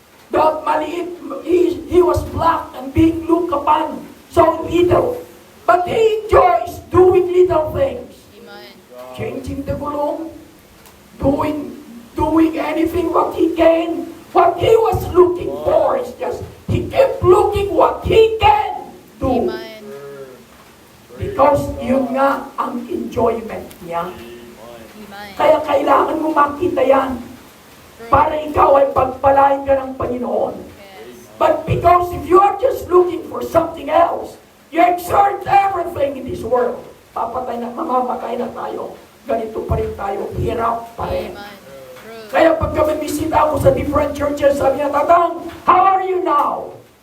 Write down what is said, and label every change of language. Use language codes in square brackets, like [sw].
[tl] Dahil maliit, [en] he was black and being looked upon so little. But he enjoys doing little things. Amen. Changing the gulong, doing anything what he can. What he was looking for is just, he kept looking what he can do. Amen. [tl] Because yun nga ang enjoyment niya. [en] Amen. [tl] Kaya kailangan mo makita yan para ikaw ay pagpalain ka ng Panginoon. [en] Yes. But because if you are just looking for something else, you exert everything in this world. [tl] Mamamatay na tayo. Ganito pa rin tayo. Hirap pa rin. [en] Amen. True. [tl] Kaya pagka may bisita ako sa [en] different churches, [tl] sabi niya, Tatang, [en] how are you now?